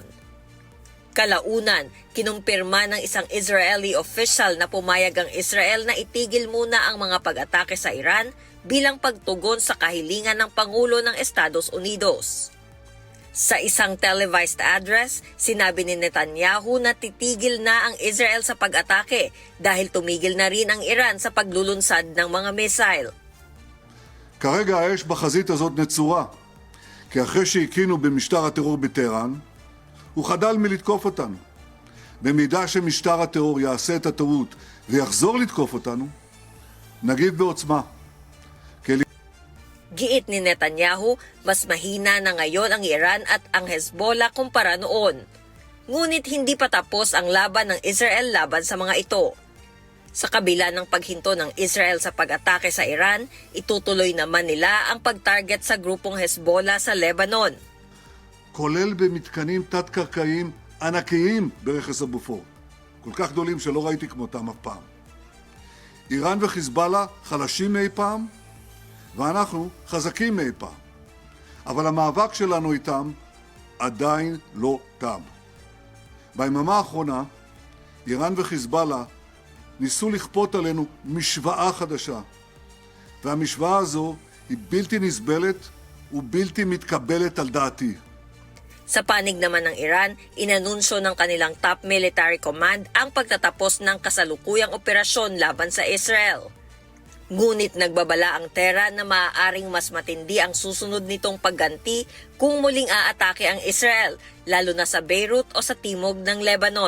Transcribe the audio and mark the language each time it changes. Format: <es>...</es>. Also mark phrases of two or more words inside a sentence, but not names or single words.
<tl>Kalaunan, kinumpirma ng isang</tl> <en>Israeli official</en> <tl>na pumayag ang Israel na itigil muna ang mga pag-atake sa Iran bilang pagtugon sa kahilingan ng Pangulo ng Estados Unidos. Sa isang</tl> <en>televised address,</en> <tl>sinabi ni Netanyahu na titigil na ang Israel sa pag-atake dahil tumigil na rin ang Iran sa paglulunsad ng mga missile.</tl> <he>כרגע האש בחזית הזאת נצורה, כי אחרי שהקינו במשטר הטרור בטהרן, הוא חדל מלתקוף אותנו. במידה שמשטר הטרור יעשה את הטעות ויחזור לתקוף אותנו, נגיד בעוצמה.</he> <tl>Giit ni Netanyahu, mas mahina na ngayon ang Iran at ang Hezbollah kumpara noon. Ngunit hindi pa tapos ang laban ng Israel laban sa mga ito. Sa kabila ng paghinto ng Israel sa pag-atake sa Iran, itutuloy naman nila ang pag-target sa grupong Hezbollah sa Lebanon.</tl> <he>כולל במתקנים תת-קרקעיים ענקיים ברכס הבופור. כל כך גדולים שלא ראיתי כמותם אף פעם. איראן וחיזבאללה חלשים מאי פעם, ואנחנו חזקים מאי פעם. אבל המאבק שלנו איתם עדיין לא תם. ביממה האחרונה, איראן וחיזבאללה ניסו לכפות עלינו משוואה חדשה. והמשוואה הזו היא בלתי נסבלת ובלתי מתקבלת על דעתי.</he> <tl>Sa panig naman ng Iran, inanunsyo ng kanilang</tl> <en>top military command</en> <tl>ang pagtatapos ng kasalukuyang operasyon laban sa Israel. Ngunit nagbabala ang Tehran na maaaring mas matindi ang susunod nitong pagganti kung muling aatake ang Israel, lalo na sa Beirut o sa timog ng Lebanon.</tl>